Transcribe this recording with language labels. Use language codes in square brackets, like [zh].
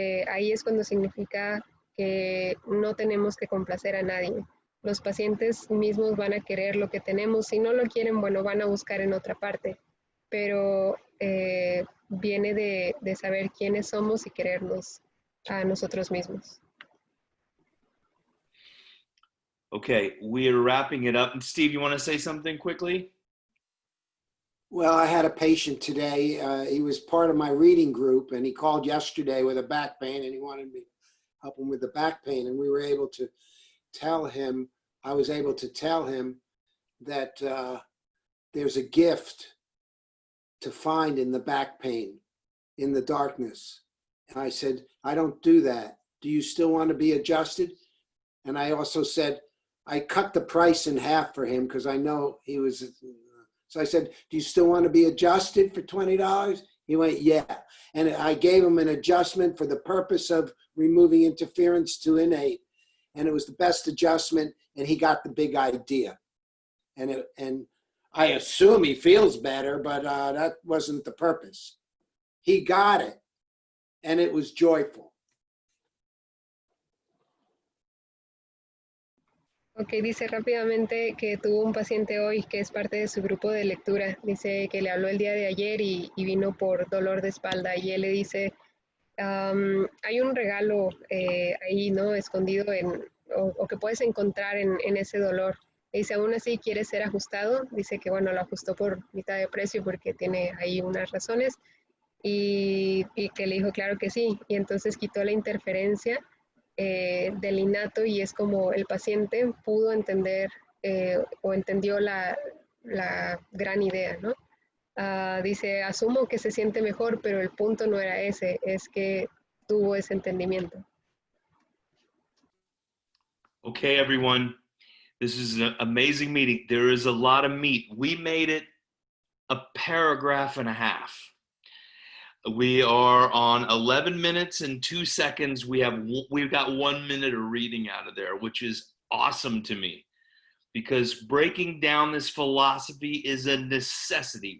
[es] Ahí es cuando significa que no tenemos que complacer a nadie. Los pacientes mismos van a querer lo que tenemos. Si no lo quieren, bueno, van a buscar en otra parte. Pero viene de saber quiénes somos y querernos a nosotros mismos. [en] Okay, we are wrapping it up. And Steve, you want to say something quickly? Well, I had a patient today. He was part of my reading group, and he called yesterday with a back pain, and he wanted me to help him with the back pain. And we were able to tell him, I was able to tell him that there's a gift to find in the back pain, in the darkness. And I said, I don't do that. Do you still want to be adjusted? And I also said, I cut the price in half for him because I know he was, so I said, do you still want to be adjusted for $20? He went, yeah. And I gave him an adjustment for the purpose of removing interference to innate. And it was the best adjustment, and he got the big idea. And I assume he feels better, but that wasn't the purpose. He got it, and it was joyful. [es] Ok, dice rápidamente que tuvo un paciente hoy que es parte de su grupo de lectura. Dice que le habló el día de ayer y vino por dolor de espalda. Y él le dice, hay un regalo ahí, ¿no? Escondido o que puedes encontrar en ese dolor. Dice, aún así quiere ser ajustado. Dice que, bueno, lo ajustó por mitad de precio porque tiene ahí unas razones. Y que le dijo, claro que sí. Y entonces quitó la interferencia del innato y es como el paciente pudo entender o entendió la gran idea, ¿no? Dice, asumo que se siente mejor, pero el punto no era ese, es que tuvo ese entendimiento. [en] Okay, everyone. This is an amazing meeting. There is a lot of meat. We made it a paragraph and a half. We are on 11 minutes and 2 seconds. We've got 1 minute of reading out of there, which is awesome to me, because breaking down this philosophy is a necessity.